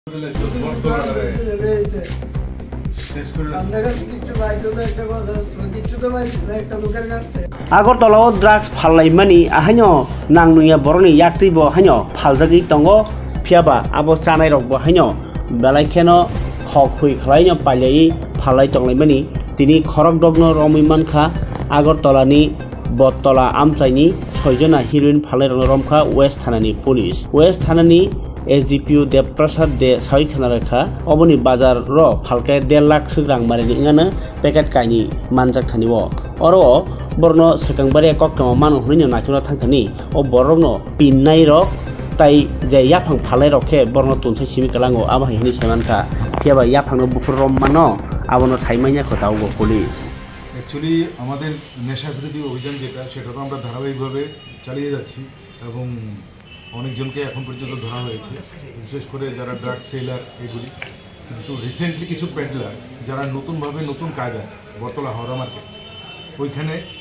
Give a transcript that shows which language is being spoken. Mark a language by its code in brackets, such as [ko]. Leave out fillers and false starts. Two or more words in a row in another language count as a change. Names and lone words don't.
[trp] আগরতলাও ড্রাগস ফাল্লাইমানি আহাইনো নাংনুয়া বরনি यात्रिबो हाइनो फालजागि दंगो फियाबा आबो चानाय रकबो हाइनो बेलायखेनो खखुइ खलाइनो पाइलाइ फाल्लाइ तंलाइमानि तिनि खरक दगनो रमैमानखा আগরতলাनि बटतला आमचाइनि 6 जना हिरोइन फाल्लाइ रमखा वेस्ट थानानि पुलिस वेस्ट थानानि एसडीपीओ देवप्रसाद दे साइ खानारेखा अबनि बाजार रो फालके 1.5 लाख सग्रां मारिनि इंगानो पेकेट काइनि मानजाक थानिवो अरो बरनो सकांबारि कक्टम मानो हनिनो नाचुना थांथानि ओ बरनो पिननाय रो ताइ जे याफां फाल्लाइ रखे बरनो तुनसे सिमि कलांगो आबाहि हनि सामानखा केबा याफांनो बुफुर रममानो आबनो साइमाइया खतावगो पुलिस [bn] एक्चुअली আমাদের নেশা বিরোধী অভিযান যেটা সেটা তো আমরা ধারাবাহিকভাবে চালিয়ে যাচ্ছি এবং অনেকজনকে এখন পর্যন্ত ধরা হয়েছে বিশেষ করে যারা [en] drug seller [bn] এগুলি কিন্তু রিসেন্টলি কিছু পেডলার যারা নতুনভাবে নতুন কায়দায় বটতলা হাওড়া মার্কেট ওইখানে